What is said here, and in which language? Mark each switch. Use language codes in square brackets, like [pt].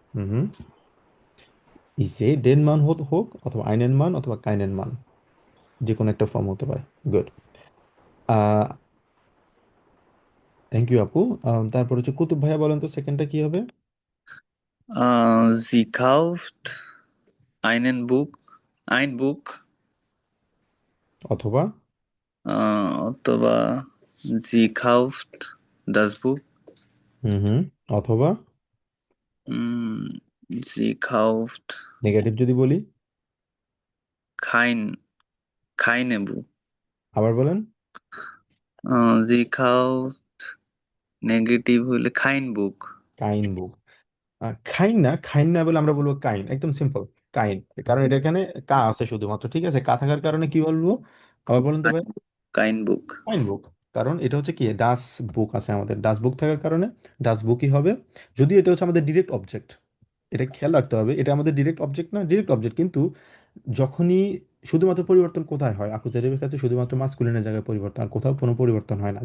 [bn] হুম হুম, ইসে ডেনমান হোক, অথবা আইনেন মান, অথবা কাইনেন মান, যে কোনো একটা ফর্ম হতে পারে। গুড। থ্যাংক ইউ আপু। তারপর হচ্ছে কুতুব ভাইয়া, বলেন তো সেকেন্ডটা কি হবে? [de] Sie kauft einen Buch, ein Buch, [bn] অথবা [de] অথবা sie kauft das Buch, [bn] হুম হুম, অথবা [de] mm, sie kauft [bn] নেগেটিভ যদি বলি, [de] kein, keine Buch, [bn] আবার বলেন। [de] sie kauft [bn] নেগেটিভ হইলে [de] kein Buch, [bn] কাইন বুক। খাইন না, খাইন না বলে আমরা বলবো কাইন, একদম সিম্পল। কাইন, কারণ এটা এখানে কা আছে শুধুমাত্র, ঠিক আছে। কা থাকার কারণে কি বলবো? আবার বলুন তো ভাই। [de] kein Buch, [bn] কাইন বুক, কারণ এটা হচ্ছে কি ডাস বুক আছে আমাদের, ডাস বুক থাকার কারণে ডাস বুকই হবে। যদি এটা হচ্ছে আমাদের ডিরেক্ট অবজেক্ট, এটা খেয়াল রাখতে হবে, এটা আমাদের ডিরেক্ট অবজেক্ট না, ডিরেক্ট অবজেক্ট, কিন্তু যখনই শুধুমাত্র পরিবর্তন কোথায় হয়, আকুজাটিভের ক্ষেত্রে শুধুমাত্র মাস্কুলিনের জায়গায় পরিবর্তন, আর কোথাও কোনো পরিবর্তন হয় না।